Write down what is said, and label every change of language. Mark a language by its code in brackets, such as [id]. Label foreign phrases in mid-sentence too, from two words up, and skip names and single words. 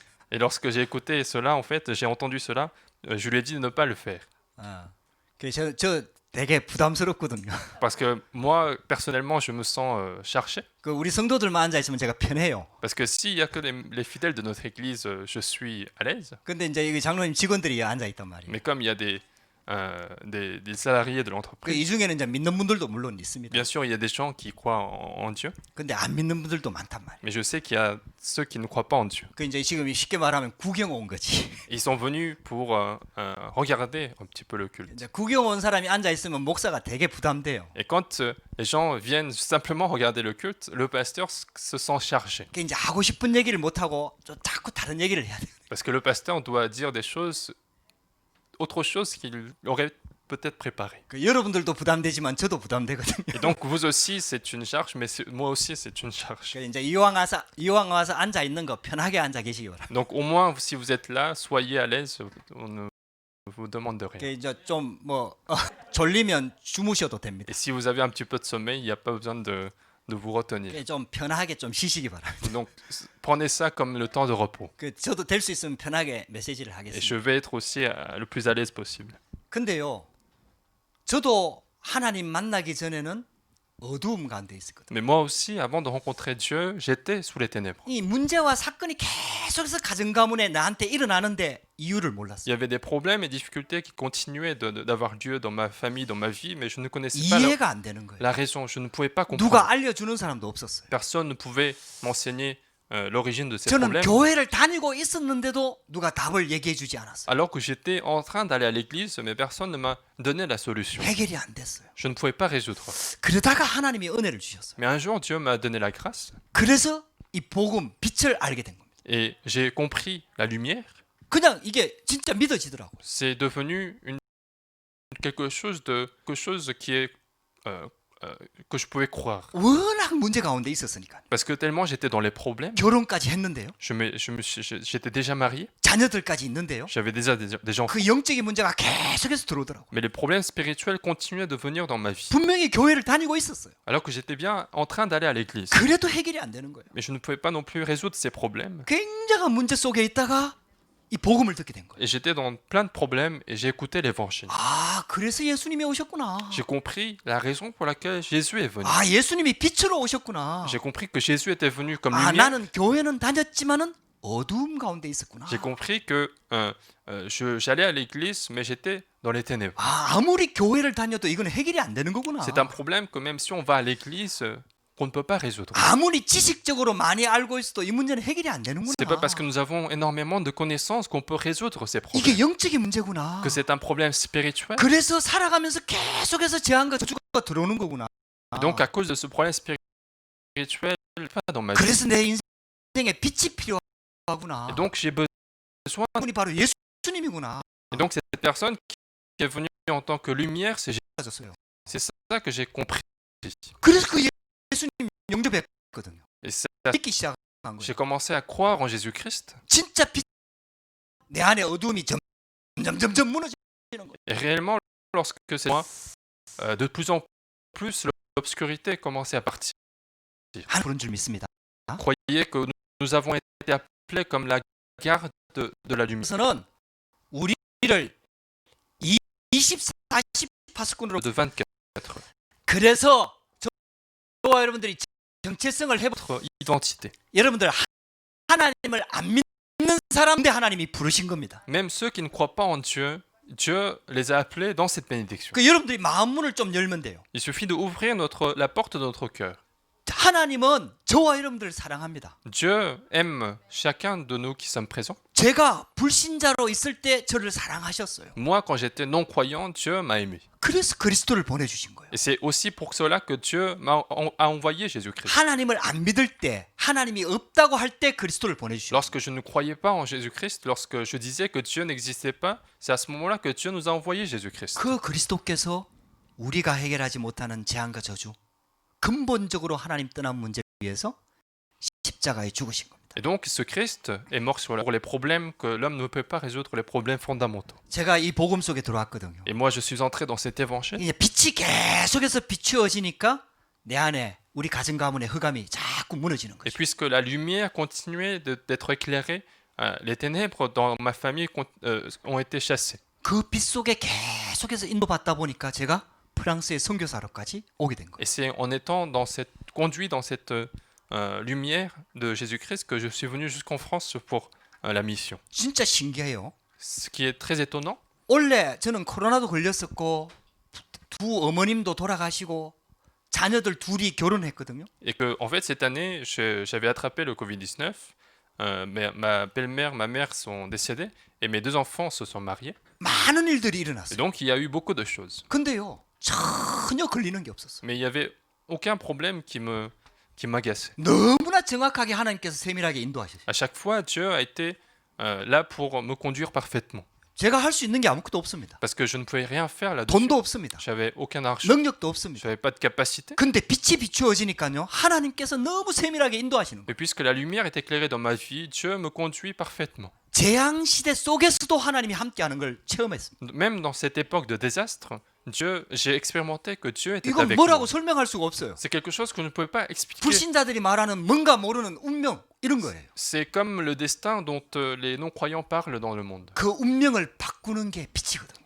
[fr] Et lorsque j'ai écouté cela, en fait, j'ai entendu cela, je lui ai dit de ne pas le faire. [ko] 저 되게 부담스럽거든요. [fr] Parce que moi, personnellement, je me sens cherché. [ko] 그 우리 성도들만 앉아 있으면 제가 편해요. [fr] Parce que s'il n'y a que les fidèles de notre église, je suis à l'aise. [ko] 근데 이제 여기 장로님 직원들이 앉아 있단 말이에요. [fr] Mais comme il y a des salariés de [ko] 그 [fr] l'entreprise, [ko] 이 중에는 이제 믿는 분들도 물론 있습니다. [fr] bien sûr, il y a des gens qui croient en Dieu, [ko] 근데 안 믿는 분들도 많단 말이에요. [fr] mais je sais qu'il y a ceux qui ne croient pas en Dieu. [ko] 그 이제 지금 쉽게 말하면 구경 온 거지. [fr] Ils sont venus pour regarder un petit peu le culte. [ko] 이제 구경 온 사람이 앉아 있으면 목사가 되게 부담돼요. [fr] Et quand les gens viennent simplement regarder le culte, le pasteur se sent chargé. [ko] 그 이제 하고 싶은 얘기를 못 하고 좀 자꾸 다른 얘기를 해야 돼요. [fr] Parce que le pasteur doit dire des choses, autre chose qu'il aurait peut-être préparé. [ko] 그 여러분들도 부담되지만 저도 부담되거든요. [fr] Et donc vous aussi c'est une charge, mais moi aussi c'est une charge. [ko] 그 이제 이왕 와서 앉아 있는 거 편하게 앉아 계시기 바랍니다. [fr] Donc au moins si vous êtes là, soyez à l'aise, on ne vous demande de [ko] 그 [fr] rien. [ko] 이제 좀 졸리면 주무셔도 됩니다. [fr] Et si vous avez un petit peu de sommeil, il n'y a pas besoin de vous retenir. [ko] 그 좀 편하게 좀 쉬시기 바랍니다. [fr] Donc prenez ça comme le temps de repos. [ko] 그 저도 될 수 있으면 편하게 메시지를 [fr] Et [ko] 하겠습니다. [fr] je vais être aussi le plus à l'aise possible. [ko] 근데요, 저도 하나님 만나기 전에는 어두움 가운데 있었거든요. [fr] Mais moi aussi, avant de rencontrer Dieu, j'étais sous les ténèbres. [ko] 이 문제와 사건이 계속해서 가정 가문에 나한테 일어나는데 이유를 [fr] Il y [ko] 몰랐어요. [fr] avait des problèmes et difficultés qui continuaient d'avoir lieu dans ma famille, dans ma vie, mais je ne connaissais pas [ko] 이해가 안 되는 거예요. [fr] la raison. Je ne pouvais pas comprendre. [ko] 누가 알려주는 사람도 없었어요. [fr] Personne ne pouvait m'enseigner l'origine de ces [ko] 저는 [fr] problèmes. [ko] 교회를 다니고 있었는데도 누가 답을 얘기해 주지 않았어요. [fr] Alors que j'étais en train d'aller à l'église, mais personne ne m'a donné la solution. [ko] 해결이 안 됐어요. [fr] Je ne pouvais pas résoudre. [ko] 그러다가 하나님이 은혜를 주셨어요. [fr] Mais un jour, Dieu m'a donné la grâce [ko] 그래서 이 복음, 빛을 알게 된 겁니다. [fr] et j'ai compris la lumière. [ko] 그냥 이게 진짜 믿어지더라고요. [fr] C'est devenu quelque chose qui est que je pouvais croire. [ko] 워낙 문제 가운데 있었으니까. [fr] Parce que tellement j'étais dans les problèmes. [ko] 결혼까지 했는데요. [fr] J'étais déjà marié. [ko] 자녀들까지 있는데요. [fr] J'avais déjà des enfants. [ko] 그 영적인 문제가 계속해서 들어오더라고요. [fr] Mais les problèmes spirituels continuaient de venir dans ma vie. [ko] 분명히 교회를 다니고 있었어요. [fr] Alors que j'étais bien en train d'aller à l'église. [ko] 그래도 해결이 안 되는 거예요. [fr] Mais je ne pouvais pas non plus résoudre ces problèmes. [ko] 굉장한 문제 속에 있다가 이 복음을 듣게 된 거예요. [fr] Et j'étais dans plein de problèmes et j'ai écouté l'évangile. [ko] 아, 그래서 예수님이 오셨구나. [fr] J'ai compris la raison pour laquelle Jésus est venu. [ko] 아, 예수님이 빛으로 오셨구나. [fr] J'ai compris que Jésus était venu comme [ko] 아, [fr] lumière. [ko] 나는 교회는 다녔지만은 어두움 가운데 있었구나. [fr] J'ai compris que j'allais à l'église, mais j'étais dans les ténèbres. [ko] 아, 아무리 교회를 다녀도 이건 해결이 안 되는 거구나. [fr] C'est un problème que même si on va à l'église, qu'on ne peut pas résoudre. [ko] 아무리 지식적으로 많이 알고 있어도 이 문제는 해결이 안 되는구나. [fr] C'est pas parce que nous avons énormément de connaissances qu'on peut résoudre ces problèmes. [ko] 이게 영적인 문제구나. [fr] Que c'est un problème spirituel. [ko] 그래서 살아가면서 계속해서 재앙과 저주가 들어오는 거구나. [fr] Et donc à cause de ce problème spirituel pas dans ma vie. [ko] 그래서 내 인생에 빛이 필요하구나. [fr] Et donc j'ai besoin. [ko] 분이 바로 예수님이구나. [fr] Et donc cette personne qui est venue en tant que lumière, c'est [ko] 졌어요. [fr] ça que j'ai compris. [ko] 그래서 그 예수님 영접했거든요. [fr] Et ça, [ko] 믿기 시작한 거예요. [fr] j'ai commencé à croire en Jésus-Christ. [ko] 진짜 빛, 내 안에 어두움이 점점 무너지는 거예요. [fr] Et réellement, lorsque c'est moi, de plus en plus l'obscurité commençait à partir. [ko] 하나님 그런 줄 믿습니다. [fr] Croyez que nous avons été appelés comme la garde de la lumière. [ko] 그래서는 우리를 24, 48스꾼으로 [fr] De 24. [ko] 그래서 저와 여러분들이 정체성을 해보 [fr] Notre identité. [ko] 여러분들 하나님을 안 믿는 사람들 하나님이 부르신 겁니다. [fr] Même ceux qui ne croient pas en Dieu, Dieu les a appelés dans cette bénédiction. [ko] 그 여러분들이 마음 문을 좀 열면 돼요. [fr] Il suffit d'ouvrir la porte de notre cœur. [ko] 하나님은 저와 여러분들을 사랑합니다. [fr] Dieu aime chacun de nous qui sommes présents. [ko] 제가 불신자로 있을 때 저를 사랑하셨어요. [fr] Moi, quand j'étais non-croyant, Dieu m'a aimé. [ko] 그래서 그리스도를 보내주신 거예요. [fr] Et c'est aussi pour cela que Dieu a envoyé Jésus-Christ. [ko] 하나님을 안 믿을 때, 하나님이 없다고 할 때 그리스도를 보내주신 거예요. [fr] Lorsque je ne croyais pas en Jésus-Christ, lorsque je disais que Dieu n'existait pas, c'est à ce moment-là que Dieu nous a envoyé Jésus-Christ. [ko] 그 그리스도께서 우리가 해결하지 못하는 재앙과 저주, 근본적으로 하나님 떠난 문제를 위해서 십자가에 죽으신 겁니다. [fr] Et donc, ce Christ est mort pour les problèmes que l'homme ne peut pas résoudre, les problèmes fondamentaux. [ko] 제가 이 복음 속에 들어왔거든요. [fr] Et moi, je suis entré dans cet évangile. [ko] 이제 빛이 계속해서 비추어지니까 내 안에 우리 가정 가문의 흑암이 자꾸 자꾸 무너지는 [fr] Et [ko] 거죠. [fr] puisque la lumière continuait d'être éclairée, les ténèbres dans ma famille ont été chassées. [ko] 그 빛 속에 계속해서 인도받다 보니까 제가 프랑스의 선교사로까지 오게 된 거예요. [fr] Et c'est en étant conduit dans cette lumière de Jésus-Christ que je suis venu jusqu'en France pour la mission. [ko] 진짜 신기해요. [fr] Ce qui est très étonnant, [ko] 원래 저는 코로나도 걸렸었고 두 어머님도 돌아가시고 자녀들 둘이 결혼했거든요. [fr] et que en fait cette année j'avais attrapé le Covid-19, mais ma belle-mère, ma mère sont décédées et mes deux enfants se sont mariés. [ko] 많은 일들이 [fr] Et [ko] 일어났어요. [fr] donc il y a eu beaucoup de choses. [ko] 근데요 전혀 걸리는 게 없었어요. [fr] Mais il n'y avait aucun problème qui m'agaçait. [ko] 너무나 정확하게 하나님께서 세밀하게 인도하셨어요. [fr] À chaque fois, Dieu a été là pour me conduire parfaitement. [ko] 제가 할 수 있는 게 아무것도 없습니다. [fr] Parce que je ne pouvais rien faire là-dessus. [ko] 돈도 없습니다. [fr] J'avais aucun argent. [ko] 능력도 없습니다. [fr] J'avais pas de capacité. [ko] 근데 빛이 비추어지니까요 하나님께서 너무 세밀하게 인도하시는 거예요. [fr] Mais puisque la lumière est éclairée dans ma vie, Dieu me conduit parfaitement. [ko] 재앙 시대 속에서도 하나님이 함께하는 걸 체험했습니다. [fr] Même dans cette époque de désastre, j'ai expérimenté que Dieu était [ko] 이건 [fr] avec [ko] 뭐라고 [fr] moi. [ko] 설명할 수가 없어요. [fr] C'est quelque chose que je ne pouvais pas expliquer. [ko] 불신자들이 말하는 뭔가 모르는 운명 이런 거예요. [fr] C'est comme le destin dont les non-croyants parlent dans le monde. [ko] 그 운명을 바꾸는 게 빛이거든요.